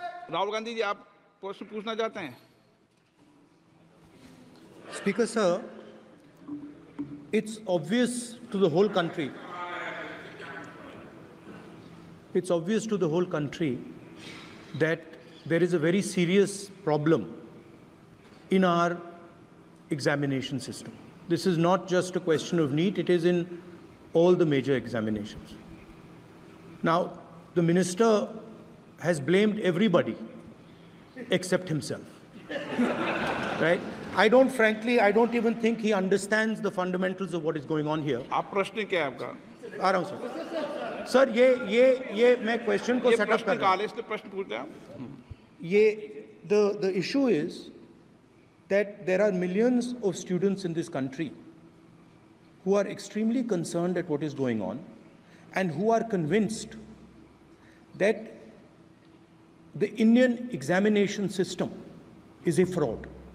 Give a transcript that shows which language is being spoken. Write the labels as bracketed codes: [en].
[hi] राहुल गांधी जी, आप प्रश्न पूछना चाहते हैं? [en] Speaker sir, it's obvious to the whole country. It's obvious to the whole country that there is a very serious problem in our examination system. This is not just a question of NEET, it is in all the major examinations. Now, the minister has blamed everybody except himself, right? I don't even think he understands the fundamentals of what is going on here. [hi] आप प्रश्न क्या है आपका? आ रहा हूं sir. ये मैं question को सेटअप कर रहा हूं। प्रश्न पूछते हैं। [en] The issue is that there are millions of students in this country who are extremely concerned at what is going on and who are convinced that the Indian examination system is a fraud.